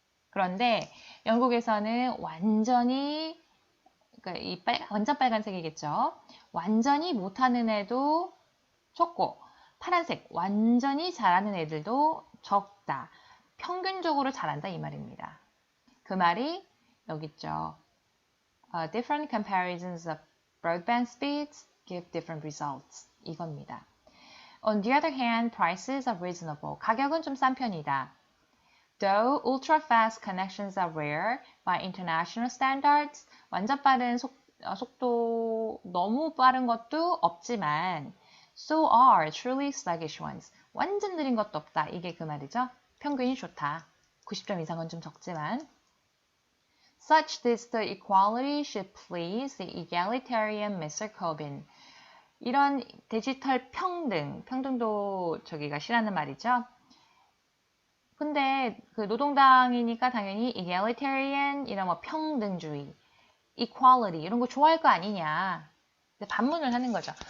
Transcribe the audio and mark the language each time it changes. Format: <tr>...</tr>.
<ko>그런데 영국에서는 완전히 그러니까 완전 빨간색이겠죠. 완전히 못하는 애도 적고 파란색 완전히 잘하는 애들도 적다. 평균적으로 잘한다 이 말입니다. 그 말이 여기 있죠.</ko> <en>Different comparisons of broadband speeds give different results.</en> <ko>이겁니다.</ko> <en>On the other hand, prices are reasonable.</en> <ko>가격은 좀 싼 편이다.</ko> <en>Though ultra-fast connections are rare by international standards,</en> <ko>완전 빠른 속도 너무 빠른 것도 없지만</ko> <en>so are truly sluggish ones.</en> <ko>완전 느린 것도 없다. 이게 그 말이죠. 평균이 좋다. 90점 이상은 좀 적지만</ko> <en>Such digital equality should please the egalitarian Mr. Corbyn.</en> <ko>이런 디지털 평등도 저기가 싫어하는 말이죠. 근데 그 노동당이니까 당연히 egalitarian 이런 뭐 평등주의, equality 이런 거 좋아할 거 아니냐. 반문을 하는 거죠.</ko>